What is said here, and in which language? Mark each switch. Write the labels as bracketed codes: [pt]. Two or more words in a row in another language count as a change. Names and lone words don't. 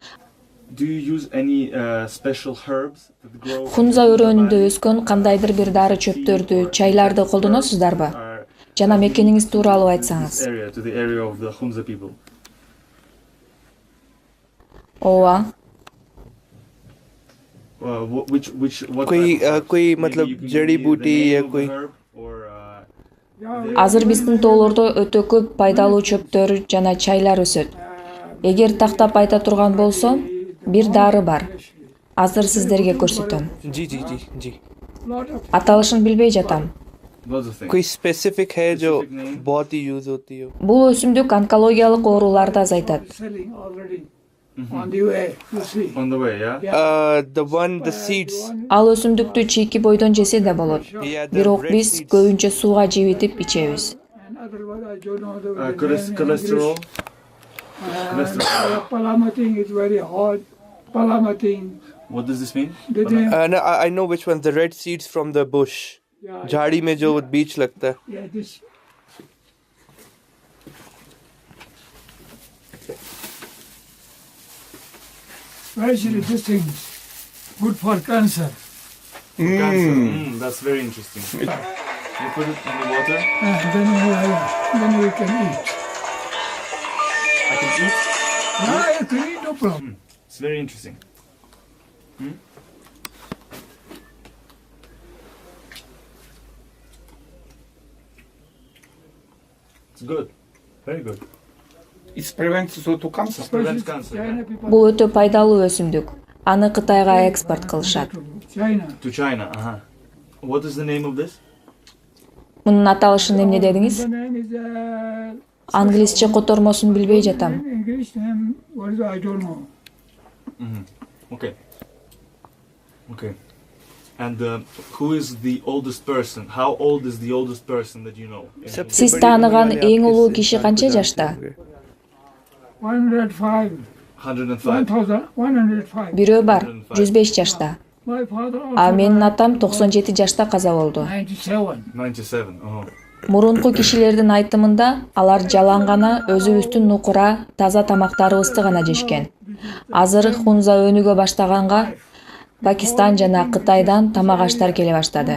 [ky] Хунза өрөөнүндө өскөн кандайдыр бир дары чөптөрдү, чайларды колдоносуздарбы? Жана мекениңиз тууралуу айтсаңыз. Ооба. [hi] कोई मतलब जड़ी बूटी या कोई [ky] Азыр биздин тоолордо өтө көп пайдалуу чөптөр жана чайлар өсөт. Эгер тактап айта турган болсом, бир дары бар. Азыр сиздерге көрсөтөм. [hi] जी [ky] Аталышын билбей жатам. [hi] कोई स्पेसिफिक है जो बहुत ही यूज होती हो [ky] Бул өсүмдүк онкологиялык ооруларды азайтат. [en] On the way, you see. On the way, yeah? the seeds [ky] Ал өсүмдүктү чийки бойдон жесе да болот. [en] Yeah, the [ky] Бирок [en] red [ky] биз [en] seeds. [ky] көбүнчө сууга жибитип ичебиз. [en] And otherwise, I don't know the name in Cholesterol. English. Palamating is very hot. Palamating. What does this mean? The name, no, I know which one the red seeds from the bush yeah, [hi] झाड़ी में जो बीज लगता है [en] yeah, this. Especially this thing is good for cancer. Cancer. That's very interesting. You put it in the water. Then we can eat. I can eat. Yeah, you can eat, no problem. It's very interesting. It's good. Very good. It prevents to cancer. Prevents cancer. China people. [ky] Бул өтө пайдалуу өсүмдүк. Аны Кытайга экспорт кылышат. [en] China. To China. What is the name of this? [ky] Мунун аталышын эмне дедиңиз? [en] The name is [ky] Англисче котормосун билбей жатам. [en] English name. What is it? I don't know. Okay. Okay. And who is the oldest person? How old is the oldest person that you know? [ky] Сиз тааныган эң улуу киши канча жашта? 105. 105. 105. Бирөө бар, 105 жашта. [en] My father also [ky] А менин атам 97 жашта каза болду. 97. 97. Мурунку кишилердин айтымында алар жалаң гана өзүбүздүн нукура, таза тамактарыбызды гана жешкен. Азыр Хунза өнүгө баштаганга Пакистан жана Кытайдан тамак аштар келе баштады.